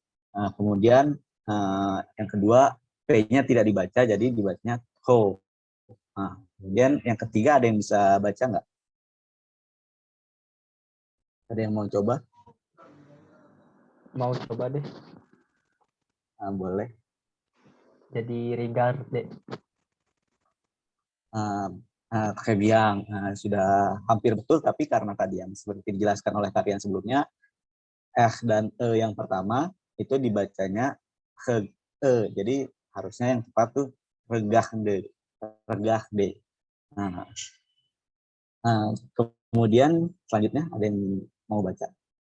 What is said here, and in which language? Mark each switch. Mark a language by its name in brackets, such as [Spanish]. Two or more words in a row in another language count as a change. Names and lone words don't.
[Indonesian] Kemudian yang kedua, P-nya tidak dibaca, jadi dibacanya Tro. Kemudian yang ketiga, ada yang bisa baca nggak? Ada yang mau coba? Mau coba deh. Boleh. Jadi regarde. [French] Très bien. [Indonesian] Sudah hampir betul, tapi karena tadi yang seperti dijelaskan oleh kalian sebelumnya, R dan E yang pertama itu dibacanya E. Jadi harusnya yang tepat tuh regarde. Regarde. Kemudian selanjutnya ada yang mau baca?